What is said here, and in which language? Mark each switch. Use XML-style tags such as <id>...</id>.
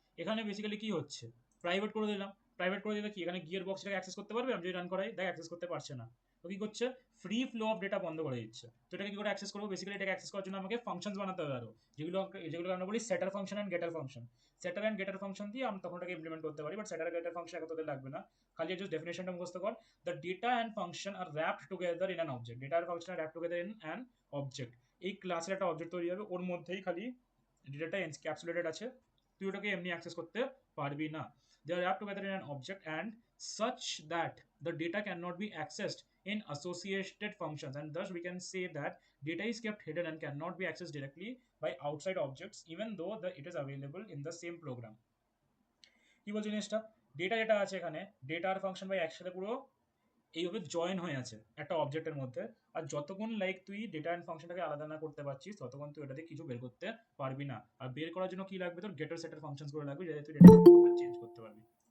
<bn>এখানে বেসিক্যালি কি হচ্ছে? প্রাইভেট করে দিলাম, প্রাইভেট করে দিলে কি এখানে গিয়ার বক্সটাকে অ্যাক্সেস করতে পারবে? আমি যদি রান করাই, দেখ অ্যাক্সেস করতে পারছে না, তো কি করছে? ফ্রি ফ্লো অফ ডেটা বন্ধ করে দিচ্ছে। তো এটাকে কি করে অ্যাক্সেস করবো? বেসিক্যালি এটাকে অ্যাক্সেস করার জন্য আমাকে ফাংশনস বানাতে হবে আরো, যেগুলো আমরা বলি সেটার ফাংশন অ্যান্ড গেটার ফাংশন। সেটার অ্যান্ড গেটার ফাংশন দিয়ে আমি তখন ওটাকে ইমপ্লিমেন্ট করতে পারি, বাট সেটার গেটার ফাংশন এখন তোদের লাগবে না, খালি জাস্ট ডেফিনেশনটা মুখস্থ কর।</bn> <en>The data and function are wrapped together in an object. Data</en> <bn>আর</bn> <en>function are wrapped together in an object.</en> <bn>এই ক্লাসের একটা অবজেক্ট তৈরি হবে, ওর মধ্যেই খালি ডেটাটা এনক্যাপসুলেটেড আছে, তুই ওটাকে এমনি অ্যাক্সেস করতে পারবি না।</bn> <en>They are wrapped together in an object and such that the data cannot be accessed in associated functions, and thus we can say that data is kept hidden and cannot be accessed directly by outside objects even though it is available in the same program.</en> <bn>কি বলছি জিনিসটা? Data যেটা আছে এখানে, data আর function ভাই একসাথে পুরো এইভাবে জয়েন হয়ে আছে একটা অবজেক্টের মধ্যে, আর যতক্ষণ লাইক তুই ডেটা অ্যান্ড ফাংশনটাকে আলাদা না করতে পারছিস ততক্ষণ তুই এটাতে কিছু বের করতে পারবি না। আর বের করার জন্য কি লাগবে? তোর গেটার সেটার ফাংশনস করে লাগবে, যাতে তুই ডেটা চেঞ্জ করতে পারবি।</bn>